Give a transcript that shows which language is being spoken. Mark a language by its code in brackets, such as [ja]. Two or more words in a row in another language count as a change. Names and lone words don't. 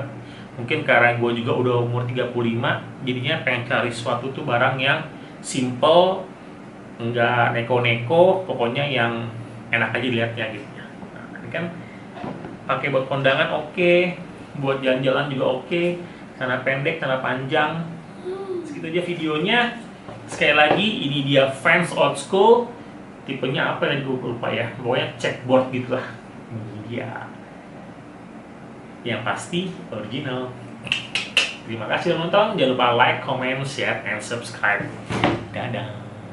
[id] Mungkin karena gue juga udah umur 35, jadinya pengen cari sesuatu tuh barang yang simple, nggak neko-neko, pokoknya yang enak aja dilihatnya gitu. Nah, ini kan pakai buat kondangan oke, buat jalan-jalan juga oke, karena pendek, karena panjang. Segitu aja videonya. Sekali lagi ini dia fans [en] old school, [id] tipenya apa yang gue lupa ya, pokoknya checkboard gitu lah. Ini dia, yang pasti original. Terima kasih udah nonton, jangan lupa [en] like, comment, share, and subscribe. [id] Dadah.